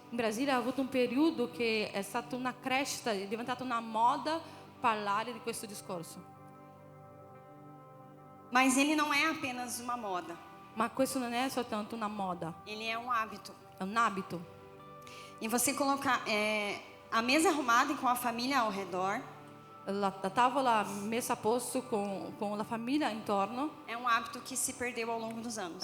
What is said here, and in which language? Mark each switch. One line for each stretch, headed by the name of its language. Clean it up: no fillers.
Italian: in Brasile ha avuto un periodo che è stata una crescita, è diventata una moda parlare di questo discorso.
Portuguese: Mas ele não é apenas uma moda,
Italian: Ma questo non è soltanto una moda,
Portuguese: ele é um hábito.
Italian: è un abito.
Portuguese: E você colocar a mesa arrumada e com a família ao redor
Italian: La tavola messa a posto con la famiglia intorno
Portuguese: é um hábito que se perdeu ao longo dos anos.